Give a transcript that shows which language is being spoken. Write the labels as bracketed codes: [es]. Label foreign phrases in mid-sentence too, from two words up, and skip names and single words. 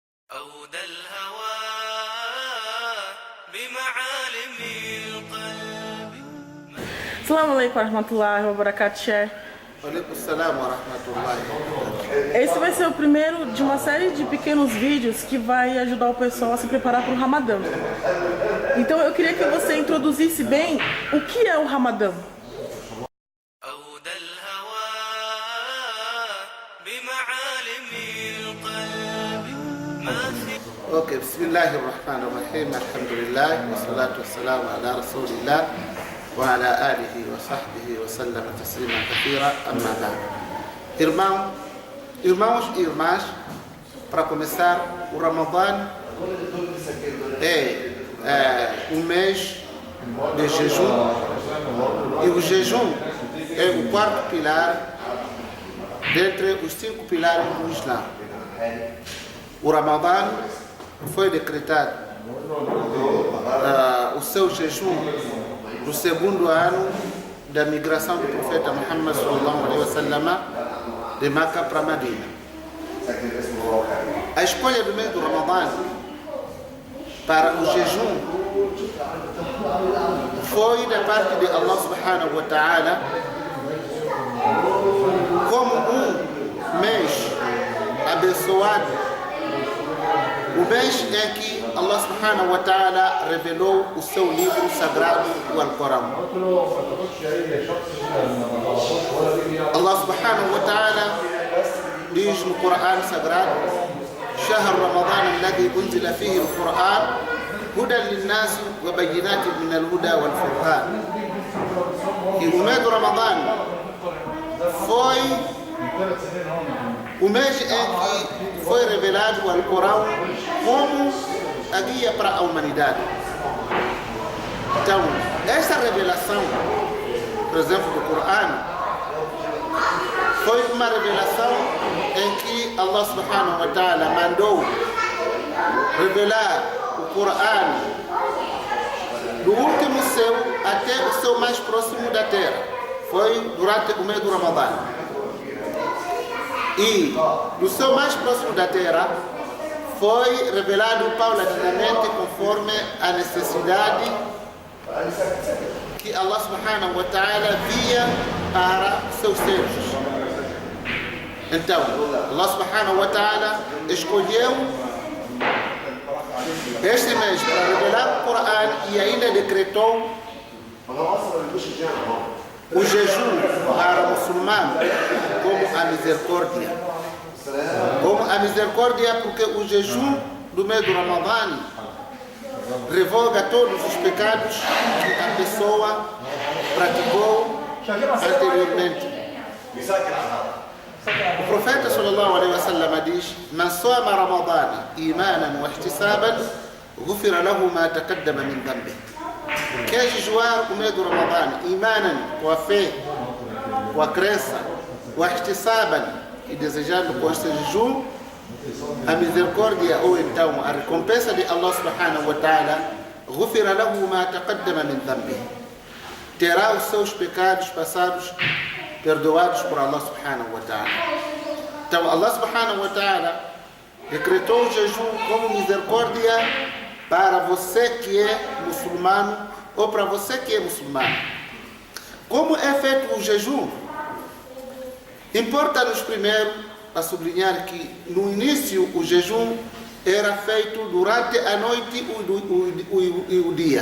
[ar] أودى الهوى بمعالم القلب. السلام عليكم ورحمة الله وبركاته. عليكم السلام ورحمة الله وبركاته. [pt] Esse vai ser o primeiro de uma série de pequenos vídeos que vai ajudar o pessoal a se preparar para o Ramadã. Então eu queria que você introduzisse bem o que é o Ramadã. [ar] أودى الهوى بمعالم القلب. ما في Ok, بسم الله الرحمن الرحيم، الحمد لله، والصلاة والسلام على رسول الله وعلى آله وصحبه وسلم تسليما كثيرا، أما بعد. [pt] Irmãos e irmãs, para começar, o Ramadã é um mês de jejum, e o jejum é o quarto pilar dentre os 5 pilares do Islã. O Ramadã foi decretado o seu jejum no segundo ano da migração do profeta Muhammad [ar] صلى الله عليه وسلم [pt] de Meca para Medina. A escolha do mês do Ramadã para o jejum foi da parte de Allah [ar] سبحانه وتعالى [pt] como um mês abençoado, o mês em que Allah [ar] سبحانه وتعالى [pt] revelou o seu livro sagrado, o Alcorão. Allah [ar] سبحانه وتعالى [pt] diz no Corão sagrado: [ar] شهر رمضان الذي أنزل فيه القرآن هدى للناس وبينات من الهدى والفرقان. [pt] E o mês do Ramadã foi o mês em que foi revelado o Alcorão como a guia para a humanidade. Então, essa revelação, por exemplo, do Corão, foi uma revelação em que Allah [ar] سبحانه وتعالى [pt] mandou revelar o Corão do último céu até o céu mais próximo da terra. Foi durante o mês do Ramadã. E do céu mais próximo da terra foi revelado paulatinamente conforme a necessidade que Allah [ar] سبحانه وتعالى [pt] via para seus servos. Então, Allah [ar] سبحانه وتعالى [pt] escolheu este mês para revelar o Corão e ainda decretou o jejum para o muçulmano como a misericórdia. Como a misericórdia, porque o jejum do mês do Ramadã revoga todos os pecados que a pessoa praticou anteriormente. O profeta [ar] صلى الله عليه وسلم [pt] diz: [ar] "من صام رمضان إيمانا واحتسابا غفر له ما تقدم من ذنبه." [pt] Quer jejuar o mês do Ramadã, imanan, com a fé, com a crença, [ar] واحتسابا, [pt] e desejando com este jejum a misericórdia ou então a recompensa de Allah [ar] سبحانه وتعالى، غفر له ما تقدم من ذنبه, [pt] terá os seus pecados passados perdoados por Allah [ar] سبحانه وتعالى. [pt] Então Allah [ar] سبحانه وتعالى [pt] decretou o jejum como misericórdia para você que é muçulmano ou para você que é muçulmano. Como é feito o jejum? Importa-nos primeiro a sublinhar que no início o jejum era feito durante a noite e o dia.